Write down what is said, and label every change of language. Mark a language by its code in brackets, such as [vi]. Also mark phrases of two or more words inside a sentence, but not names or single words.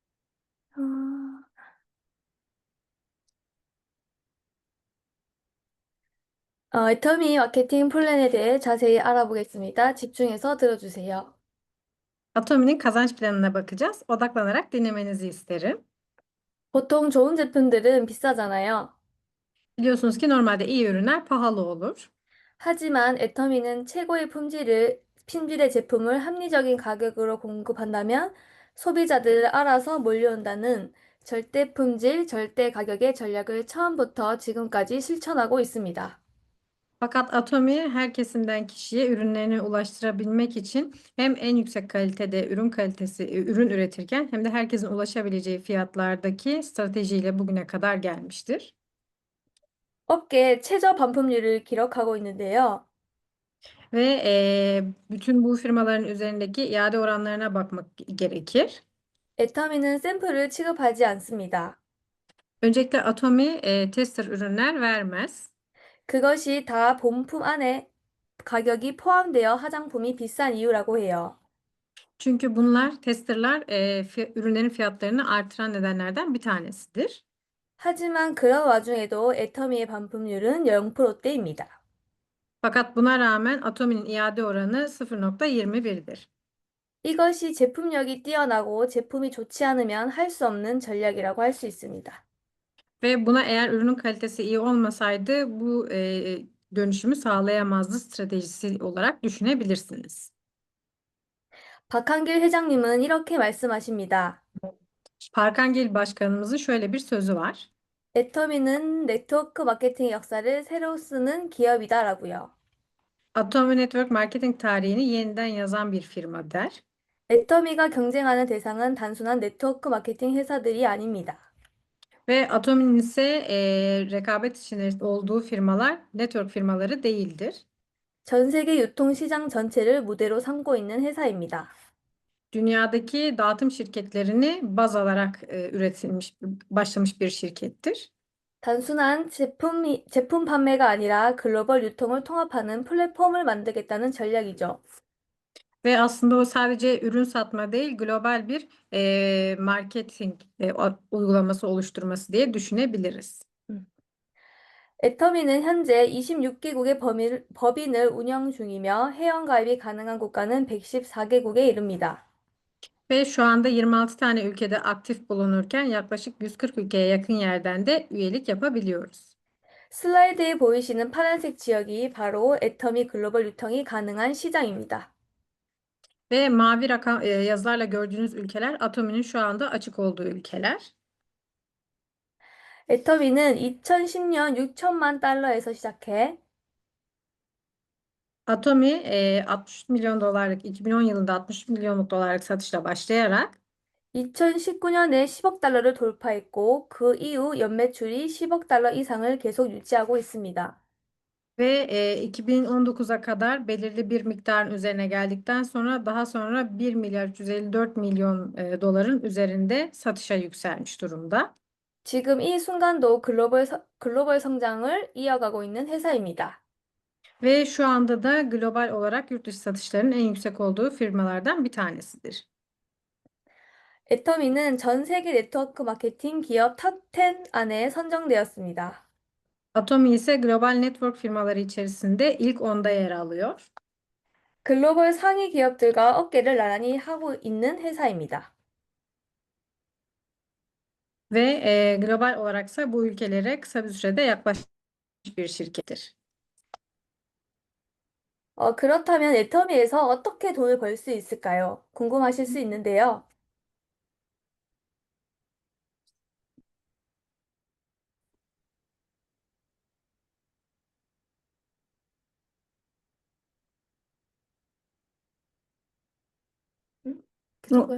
[ko] 아, 애터미 마케팅 플랜에 대해 자세히 알아보겠습니다. 집중해서 들어주세요. [tr] Atomi'nin kazanç planına bakacağız. Odaklanarak dinlemenizi isterim. [ko] 보통 좋은 제품들은 비싸잖아요. [tr] Biliyorsunuz ki normalde iyi ürünler pahalı olur. [ko] 하지만 애터미는 최고의 품질의 제품을 합리적인 가격으로 공급한다면 소비자들을 알아서 몰려온다는 절대 품질, 절대 가격의 전략을 처음부터 지금까지 실천하고 있습니다. [tr] Fakat Atomi her kesimden kişiye ürünlerini ulaştırabilmek için hem en yüksek kalitede ürün üretirken hem de herkesin ulaşabileceği fiyatlardaki stratejiyle bugüne kadar gelmiştir. [ko] 업계 최저 반품률을 기록하고 있는데요. [tr] Ve bütün bu firmaların üzerindeki iade oranlarına bakmak gerekir. [ko] 애터미는 샘플을 취급하지 않습니다. [tr] Öncelikle Atomi tester ürünler vermez. [ko] 그것이 다 본품 안에 가격이 포함되어 화장품이 비싼 이유라고 해요. [tr] Çünkü bunlar testerlar ürünlerin fiyatlarını artıran nedenlerden bir tanesidir. [ko] 하지만 그런 와중에도 애터미의 반품률은 0%대입니다. [tr] Fakat buna rağmen Atomi'nin iade oranı 0,21'dir. [ko] 이것이 제품력이 뛰어나고 제품이 좋지 않으면 할 수 없는 전략이라고 할 수 있습니다. [tr] Ve buna eğer ürünün kalitesi iyi olmasaydı bu dönüşümü sağlayamazdı stratejisi olarak düşünebilirsiniz. [ko] 박한길 회장님은 이렇게 말씀하십니다. [tr] Parkangel Başkanımızın şöyle bir sözü var. [ko] 애터미는 네트워크 마케팅 역사를 새로 쓰는 기업이다라고요. [tr] Atomi [en] Network marketing [tr] tarihini yeniden yazan bir firma der. [ko] 애터미가 경쟁하는 대상은 단순한 네트워크 마케팅 회사들이 아닙니다. [tr] Ve Atomi'nin ise rekabet içinde olduğu firmalar network firmaları değildir. [ko] 전 세계 유통시장 전체를 무대로 삼고 있는 회사입니다. [tr] Dünyadaki dağıtım şirketlerini baz alarak başlamış bir şirkettir. [ko] 단순한 제품 판매가 아니라 글로벌 유통을 통합하는 플랫폼을 만들겠다는 전략이죠. [tr] Ve aslında o sadece ürün satma değil, global bir marketing uygulaması oluşturması diye düşünebiliriz. [ko] 애터미는 현재 26개국의 법인을 운영 중이며 회원가입이 가능한 국가는 114개국에 이릅니다. [tr] Ve şu anda 26 tane ülkede aktif bulunurken yaklaşık 140 ülkeye yakın yerden de üyelik yapabiliyoruz. [ko] 슬라이드에 보이시는 파란색 지역이 바로 애터미 글로벌 유통이 가능한 시장입니다. [tr] Ve mavi yazılarla gördüğünüz ülkeler Atomi'nin şu anda açık olduğu ülkeler. [ko] 애터미는 2010년 6천만 달러에서 시작해 [tr] Atomi 60 milyon dolarlık 2010 yılında 60 milyonluk dolarlık satışla başlayarak [ko] 2019년에 10억 달러를 돌파했고 그 이후 연매출이 10억 달러 이상을 계속 유지하고 있습니다. [tr] ve 2019'a kadar belirli bir miktarın üzerine geldikten sonra daha sonra 1 milyar 354 milyon doların üzerinde satışa yükselmiş durumda. [ko] 지금 이 순간도 글로벌 성장을 이어가고 있는 회사입니다. [tr] Ve şu anda da global olarak yurt dışı satışlarının en yüksek olduğu firmalardan bir tanesidir. [ko] 애터미는 전 세계 네트워크 마케팅 기업 탑10 안에 선정되었습니다. [tr] Atomi ise global network firmaları içerisinde ilk 10'da yer alıyor. [ko] 글로벌 상위 기업들과 어깨를 나란히 하고 있는 회사입니다. [tr] Ve global olaraksa bu ülkelere kısa bir sürede yaklaşmış bir şirkettir. [ko] 그렇다면 애터미에서 어떻게 돈을 벌 수 있을까요? 궁금하실 수 있는데요. 계속요?